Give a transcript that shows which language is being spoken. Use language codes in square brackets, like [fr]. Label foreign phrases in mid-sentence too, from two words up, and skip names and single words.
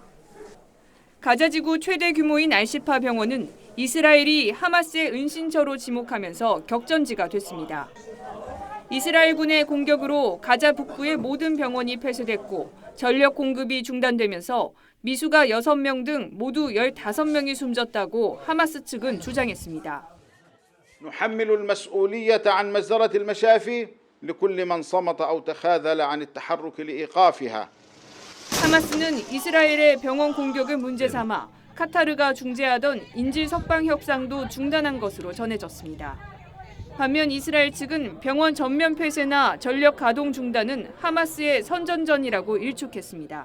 [ko] 가자지구 최대 규모인 알시파 병원은 이스라엘이 하마스의 은신처로 지목하면서 격전지가 됐습니다. 이스라엘군의 공격으로 가자 북부의 모든 병원이 폐쇄됐고 전력 공급이 중단되면서 미수가 6명 등 모두 15명이 숨졌다고 하마스 측은 주장했습니다. [ar] نحمل المسؤولية عن مجزرة المشافي لكل من صمت أو تخاذل عن التحرك لإيقافها. [ko] 하마스는 이스라엘의 병원 공격을 문제 삼아 카타르가 중재하던 인질 석방 협상도 중단한 것으로 전해졌습니다. 반면 이스라엘 측은 병원 전면 폐쇄나 전력 가동 중단은 하마스의 선전전이라고 일축했습니다.